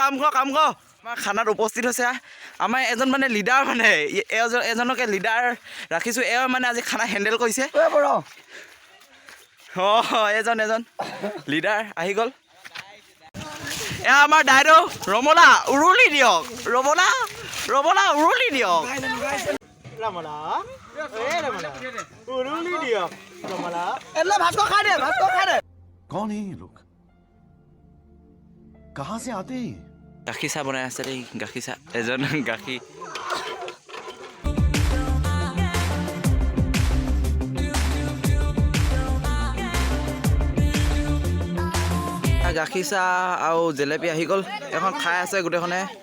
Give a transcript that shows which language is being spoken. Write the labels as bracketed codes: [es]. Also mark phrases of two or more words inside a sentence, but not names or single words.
[as] আমাৰ খানাত উপস্থিত হৈছে আমাৰ এজন মানে লিডাৰ, মানে এজনকে লিডাৰ ৰাখিছোঁ। এওঁ মানে আজি খানা হেণ্ডেল কৰিছে। এজন লিডাৰ আহি গ'ল। এয়া আমাৰ দাইদেউ ৰমলা, উৰুলি দিয়ক। ৰমলা উৰুলি দিয়ক। [hi] कौन है ये लोग? कहाँ से आते हैं? [as] গাখীৰ চাহ বনাই আছে দেই, গাখীৰ চাহ। এজন গাখীৰ গাখীৰ চাহ আৰু জেলেপি আহি গ'ল। এখন খাই আছে গোটেইখনে।